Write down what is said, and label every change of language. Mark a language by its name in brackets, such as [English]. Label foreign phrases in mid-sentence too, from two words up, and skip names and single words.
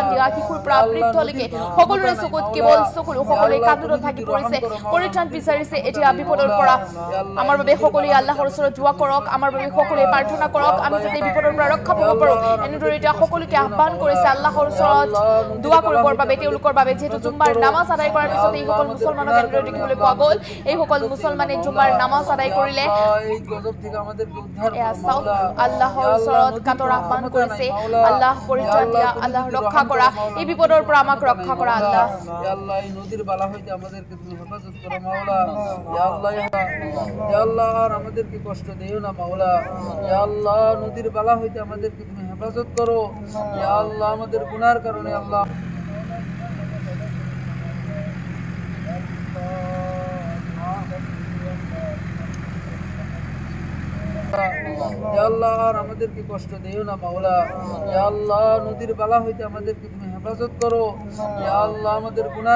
[Assamese] দিয়া শিশুৰ পৰা বৃদ্ধলৈকে সকলোৰে চকুত কেৱল সকলোৱে কান্দোনত থাকি পৰিছে পৰিত্ৰাণ বিচাৰিছে এতিয়া বিপদৰ পৰা আমাৰ বাবে সকলোৱে আল্লাহৰ ওচৰত দুআ কৰক আমাৰ বাবে সকলোৱে প্ৰাৰ্থনা কৰক আমি যাতে বিপদৰ পৰা ৰক্ষা পাব পাৰো এনেদৰে এতিয়া সকলোকে আহ্বান কৰিছে আল্লাহৰ ওচৰত দুআ কৰিবৰ বাবে তেওঁলোকৰ বাবে যেহেতু জুম্মাৰ নামাজ আদায় কৰাৰ পিছত এই সকল মুছলমানক এনেদৰে দেখিবলৈ পোৱা গ'ল এই সকল মুছলমানে জুম্মাৰ নামাজ আদায় কৰিলে [Bangla] এই গজব থেকে আমাদেরকে উদ্ধার [Assamese] এয়া চাওক আল্লাহৰ ওচৰত কাতৰ আহ্বান কৰিছে আল্লাহ পৰিত্ৰাণ দিয়া আল্লাহ ৰক্ষা কৰা এই বিপদৰ পৰা আমাক ৰক্ষা কৰা আল্লাহ [Bangla] ইয়া আল্লাহ এই নদীর বালা হইতে আমাদেরকে তুমি হেফাজত করো মাওলা ইয়া আল্লাহ আর আমাদেরকে কষ্ট দিও না মাওলা ইয়া আল্লাহ নদীর বালা হইতে আমাদেরকে তুমি হেফাজত করো ইয়া আল্লাহ আমাদের গুনার কারণে আল্লাহ ইয়া আল্লাহ আর আমাদেরকে কষ্ট দিও না মাওলা ইয়া আল্লাহ নদীর বালা হইতে আমাদেরকে তুমি হেফাজত করো ইয়া আল্লাহ আমাদের গুনার